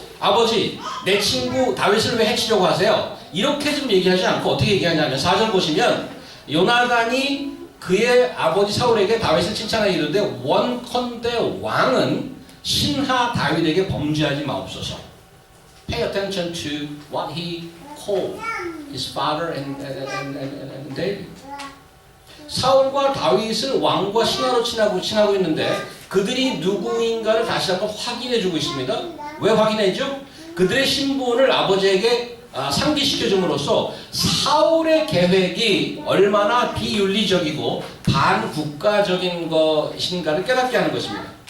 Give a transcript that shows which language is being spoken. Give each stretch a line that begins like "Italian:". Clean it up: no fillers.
Korean: 아버지, 내 친구 다윗을 왜 해치려고 하세요? 이렇게 좀 얘기하지 않고 어떻게 얘기하냐면 4절 보시면 요나단이 그의 아버지 사울에게 다윗을 칭찬하여 이르되 원컨대 왕은 신하 다윗에게 범죄하지 마옵소서.
English: Pay attention to what he called his father and David.
Korean: 사울과 다윗을 왕과 신하로 칭하고 있는데 그들이 누구인가를 다시 한번 확인해주고 있습니다. 왜 확인해죠? 그들의 신분을 아버지에게 상기시켜줌으로써 사울의 계획이 얼마나 비윤리적이고 반국가적인 것인가를 깨닫게 하는 것입니다.